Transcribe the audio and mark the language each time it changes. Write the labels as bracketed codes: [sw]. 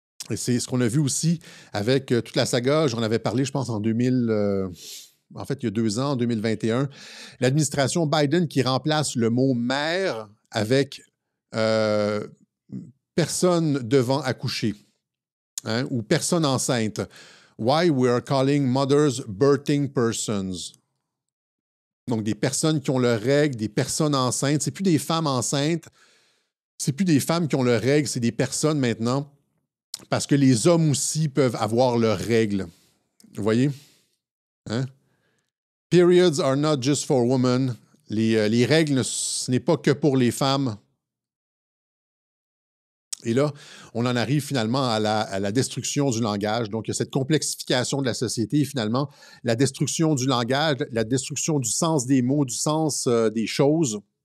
[fr] Et c'est ce qu'on a vu aussi avec toute la saga. J'en avais parlé, je pense, en 2000... en fait, il y a 2 ans, en 2021. L'administration Biden qui remplace le mot « mère » avec « personne devant accoucher » ou « personne enceinte ». [en] Why we are calling mothers birthing persons. [fr] Donc, des personnes qui ont leurs règles, des personnes enceintes. C'est plus des femmes enceintes, c'est plus des femmes qui ont leurs règles, c'est des personnes maintenant. Parce que les hommes aussi peuvent avoir leurs règles. Vous voyez? Hein? [en] Periods are not just for women. [fr] Les règles, ce n'est pas que pour les femmes. Et là, on en arrive finalement à la destruction du langage. Donc, il y a cette complexification de la société et finalement, la destruction du langage, la destruction du sens des mots, du sens des choses.